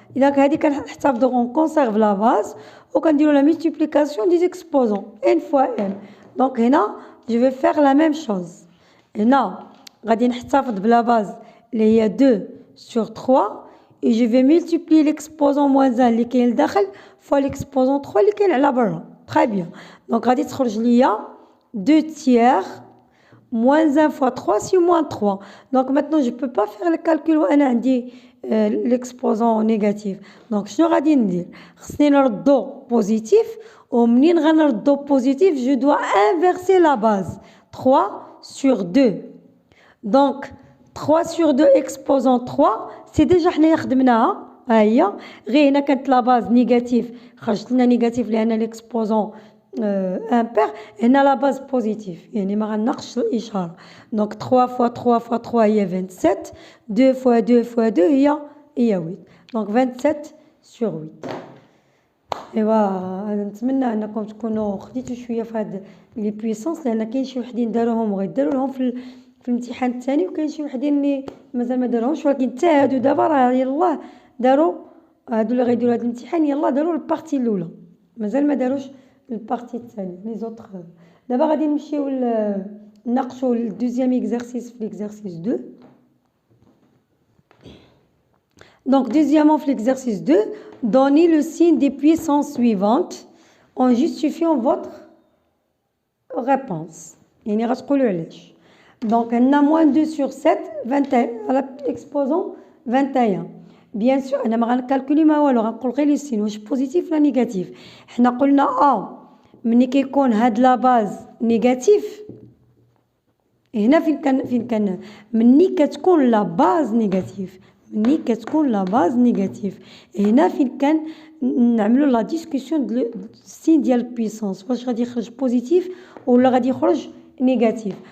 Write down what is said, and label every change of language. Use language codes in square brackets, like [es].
[ar] اذا هذه كنحتفظوا اون كونسيرف لا باز وكنديروا لا ملتيبليكاسيون دي زيكسبوزون ان فوا ان. دونك هنا جو في فيغ لا ميم شوز. هنا غادي نحتفظ بلا باز اللي هي 2 sur 3 [fr] et je vais multiplier l'exposant moins 1 [ar] اللي كاين لداخل fois l'exposant 3 اللي كاين على برا. [fr] Très bien. Donc [ar] غادي تخرج ليا [fr] 2 tiers moins 1 fois 3 c'est moins 3. Donc maintenant je peux pas faire le calcul [ar] وانا عندي [fr] l'exposant négatif. [ar] Donc شنو غادي ندير؟ خصني نردو بوزيتيف، ومنين غنردو بوزيتيف [fr] je dois inverser la base 3 sur 2. Donc 3 sur 2 exposant 3 c'est déjà [ar] حنايا خدمناها. ها هي غير هنا كانت لا باز نيجاتيف خرجت لنا نيجاتيف لان ليكسبوزون امبير. هنا لا باز بوزيتيف يعني ما غنناقش الاشاره. دونك 3 فوا 3 فوا 3 هي 27، 2 فوا 2 فوا 2 هي 8. دونك 27 sur 8. ايوا نتمنى انكم تكونوا خديتوا شويه في هاد لي بويسونس، لان كاين شي وحدين داروهم وغيديروا لهم في الامتحان الثاني، وكاين شي وحدين اللي مازال ما داروهمش، ولكن حتى هادو دابا راه يلاه داروا هادو اللي غيديروا هاد الامتحان يلاه داروا البارتي الاولى، مازال ما داروش البارتي الثانيه لي زوطخ. دابا غادي نمشيو نناقشوا الدوزيام اكزرسيس في ليكزرسيس 2. [fr] Donc deuxièmement [ar] في [fr] l'exercice 2 donnez le signe des puissances suivantes en justifiant votre réponse. [ar] يعني غتقولوا علاش. Donc عندنا moins 2 sur 7 21 على exposant 21. Bien sûr انا ما غنكالكولي ما والو، غنقول غير لي سين واش بوزيتيف ولا نيجاتيف. حنا قلنا ملي كيكون هاد لا باز نيجاتيف، هنا فين كان ملي كتكون لا باز نيجاتيف، ملي كتكون لا باز نيجاتيف هنا فين كان نعملوا لا ديسكوسيون دو سين ديال بويسونس، واش غادي يخرج بوزيتيف ولا غادي يخرج نيجاتيف.